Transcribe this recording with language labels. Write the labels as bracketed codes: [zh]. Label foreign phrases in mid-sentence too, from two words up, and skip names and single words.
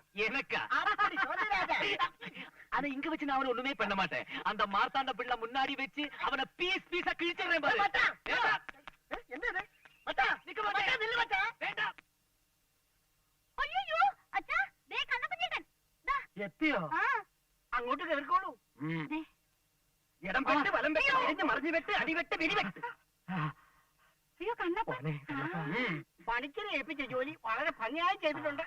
[ta] எனக்கா அப்படி சொல்லு ராஜா. ஆனா இங்க வச்சு நான் அவனை ஒண்ணுமே பண்ண மாட்டேன். அந்த மார்த்தாண்ட பிள்ளை முன்னாடி வச்சு அவனை பீஸ் பீஸா கிழிச்சிடுறேன் பாரு. மச்சான். ஏண்டா? என்னது மச்சான்? நிக்க மாட்டேன். மச்சான், நில்லு மச்சான். வேண்டாம். [ml] അയ്യോ അച്ഛാ ദേ കണ്ണപ്പഞ്ചേട്ടൻ ദാ എത്തിയോ? ആ അങ്ങോട്ട് കേറിക്കോളൂ. ദേ ഇടം വെട്ട് വലം വെട്ട് തിരിഞ്ഞ് മറിഞ്ഞു വെട്ട് അടിവെട്ട് വെടിവെട്ട്. അയ്യോ കണ്ണപ്പ മോനെ, കണ്ണപ്പാ. പണിക്കരെ ഏൽപ്പിച്ച ജോലി വളരെ ഭംഗിയായി ചെയ്തിട്ടുണ്ട്.